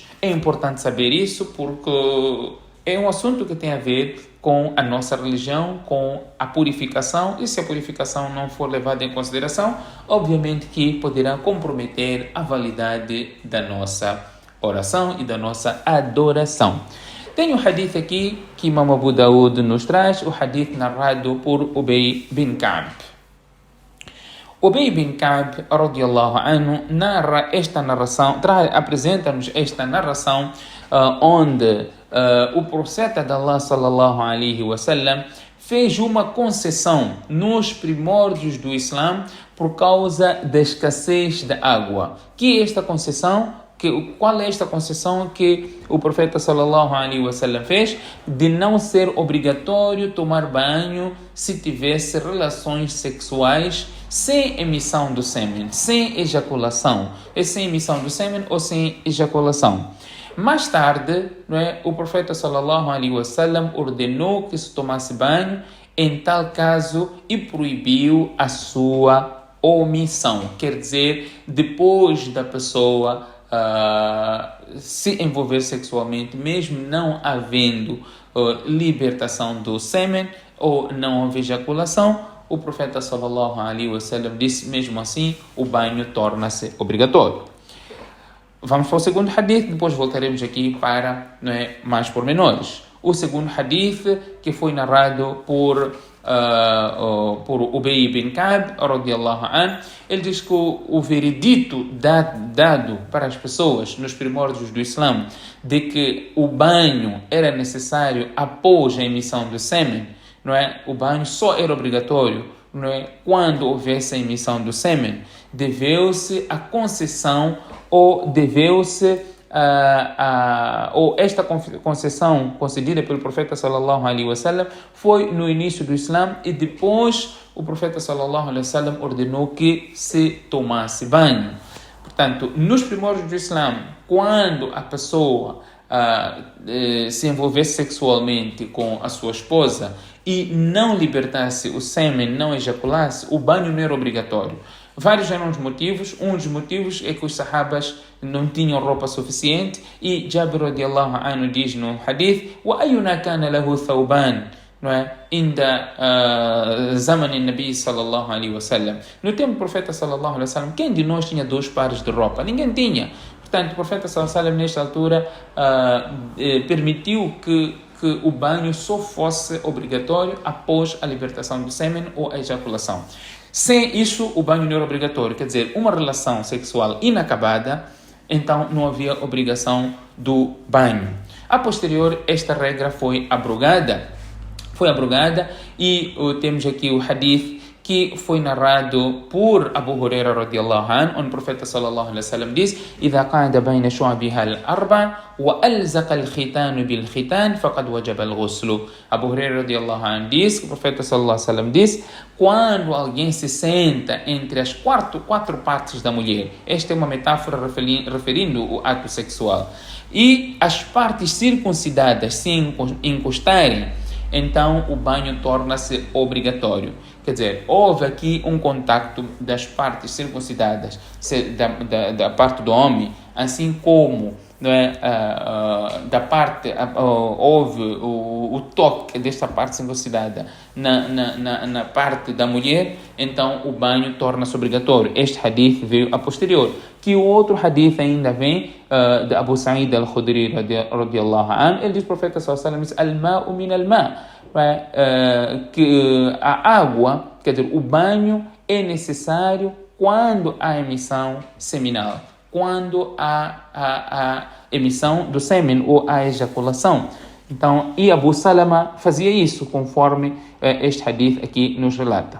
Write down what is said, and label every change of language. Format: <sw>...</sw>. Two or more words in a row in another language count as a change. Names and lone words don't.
<pt>É importante saber isso porque é um assunto que tem a ver com a nossa religião, com a purificação, e se a purificação não for levada em consideração, obviamente que poderá comprometer a validade da nossa oração e da nossa adoração. Tem um hadith aqui que Imam Abu Daud nos traz, o hadith narrado por Ubay bin Ka'b.</pt> <ar>Ubay bin Ka'b, رضي الله عنه,</ar> <pt>narra esta narração, apresenta-nos esta narração onde o profeta de Allah</pt> <ar>صلى الله عليه وسلم</ar> <pt>fez uma concessão nos primórdios do Islã por causa da escassez da água. Que é esta concessão? Qual é esta concessão que o profeta</pt> <ar>صلى الله عليه وسلم</ar> <pt>fez? De não ser obrigatório tomar banho se tivesse relações sexuais sem emissão do sêmen, sem ejaculação. É sem emissão do sêmen ou sem ejaculação. Mais tarde, o profeta</pt> <ar>صلى الله عليه وسلم</ar> <pt>ordenou que se tomasse banho em tal caso e proibiu a sua omissão. Quer dizer, depois da pessoa se envolver sexualmente, mesmo não havendo libertação do sêmen ou não houve ejaculação, o profeta</pt> <ar>صلى الله عليه وسلم</ar> <pt>disse, mesmo assim, o banho torna-se obrigatório. Vamos para o segundo hadith, depois voltaremos aqui para mais pormenores. O segundo hadith que foi narrado por Ubay bin Ka'b,</pt> <ar>رضي الله عنه,</ar> <pt>ele diz que o veredito dado para as pessoas nos primórdios do Islã de que o banho era necessário após a emissão do sêmen, o banho só era obrigatório quando houvesse a emissão do sêmen, deveu-se a concessão ou deveu-se ou esta concessão concedida pelo profeta</pt> <ar>صلى الله عليه وسلم</ar> <pt>foi no início do Islã e depois o profeta</pt> <ar>صلى الله عليه وسلم</ar> <pt>ordenou que se tomasse banho. Portanto, nos primórdios do Islã, quando a pessoa se envolvesse sexualmente com a sua esposa e não libertasse o sêmen, não ejaculasse, o banho não era obrigatório. Vários eram os motivos. Um dos motivos é que os sahabas não tinham roupa suficiente e Jabir</pt> <ar>رضي الله عنه</ar> <pt>diz no hadith:</pt> <ar>وَأَيُّنَا كَانَ لَهُ ثَوْبَانٍ,</ar> <pt>não é?</pt> <ar>Ainda زمن نبي صلى الله عليه وسلم.</ar> <pt>No tempo do profeta</pt> <ar>صلى الله عليه وسلم,</ar> <pt>quem de nós tinha 2 pares de roupa? Ninguém tinha. Portanto, o profeta</pt> <ar>صلى الله عليه وسلم</ar> <pt>nesta altura permitiu que o banho só fosse obrigatório após a libertação do sêmen ou a ejaculação. Sem isso, o banho não era obrigatório. Quer dizer, uma relação sexual inacabada, então não havia obrigação do banho. A posterior, esta regra foi abrogada e temos aqui o hadith que foi narrado por Abu Huraira</pt> <ar>رضي الله عنه,</ar> <pt>onde o profeta</pt> <ar>صلى الله عليه وسلم</ar> <pt>diz:</pt> <ar>إذا قعد بين شعبها الأربع وألزق الختان بالختان فقد وجب الغسل.</ar> <pt>Abu Huraira</pt> <ar>رضي الله عنه</ar> <pt>diz que o profeta</pt> <ar>صلى الله عليه وسلم</ar> <pt>diz: quando alguém se senta entre as quatro partes da mulher, esta é uma metáfora referindo o ato sexual, e as partes circuncidadas se encostarem, então o banho torna-se obrigatório. Quer dizer, houve aqui um contacto das partes circuncidadas, da parte do homem, assim como, não é, houve o toque desta parte circuncidada na parte da mulher, então o banho torna-se obrigatório. Este hadith veio a posterior. Que o outro hadith ainda vem de Abu Sa'id al-Khudri</pt> <ar>رضي الله عنه.</ar> <pt>Ele diz: o profeta</pt> <ar>صلى الله عليه وسلم، الماء من الماء',</ar> <pt>que a água, quer dizer, o banho é necessário quando há emissão seminal, quando há a emissão do sêmen ou a ejaculação. Então, e Abu Salama fazia isso, conforme este hadith aqui nos relata.</pt>